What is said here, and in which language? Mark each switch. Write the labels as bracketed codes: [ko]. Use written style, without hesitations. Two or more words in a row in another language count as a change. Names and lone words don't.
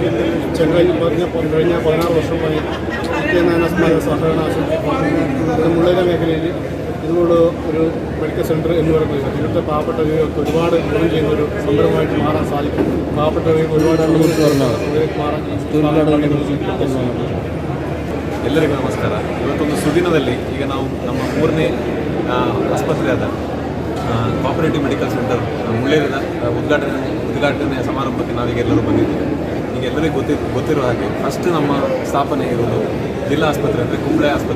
[ml] കഴിഞ്ഞ 16 വർഷമായി സഹകരണ ആശുപത്രി മുള്ളയിലെ മേഖലയിൽ ഇതുകൊണ്ട് ഒരു മെഡിക്കൽ സെൻ്റർ എന്ന് പറയുന്നത് ഇവിടുത്തെ പാവപ്പെട്ടവർക്ക് ഒരുപാട് ഗുണം ചെയ്യുന്ന ഒരു സംരംഭമായിട്ട് മാറാൻ സാധിക്കും. പാവപ്പെട്ടവർക്ക് ഒരുപാട് മാറാൻ. [kn] ಎಲ್ಲರಿಗೂ ನಮಸ್ಕಾರ. ಇವತ್ತೊಂದು ಸುದಿನದಲ್ಲಿ ಈಗ ನಾವು ನಮ್ಮ 3ನೇ ಆಸ್ಪತ್ರೆಯಾದ ಕೋಆಪರೇಟಿವ್ ಮೆಡಿಕಲ್ ಸೆಂಟರ್ ಮುಳ್ಳೇರಿನ ಉದ್ಘಾಟನೆ ಸಮಾರಂಭಕ್ಕೆ ನಾವೀಗ ಎಲ್ಲರೂ ಬಂದಿದ್ದೀವಿ. ಈಗ ಎಲ್ಲರಿಗೂ ಗೊತ್ತಿರೋ ಹಾಗೆ ಫಸ್ಟ್ ನಮ್ಮ ಸ್ಥಾಪನೆ ಇರೋದು ಜಿಲ್ಲಾ ಆಸ್ಪತ್ರೆ ಅಂದರೆ ಕುಂಬಳೆ ಆಸ್ಪತ್ರೆ.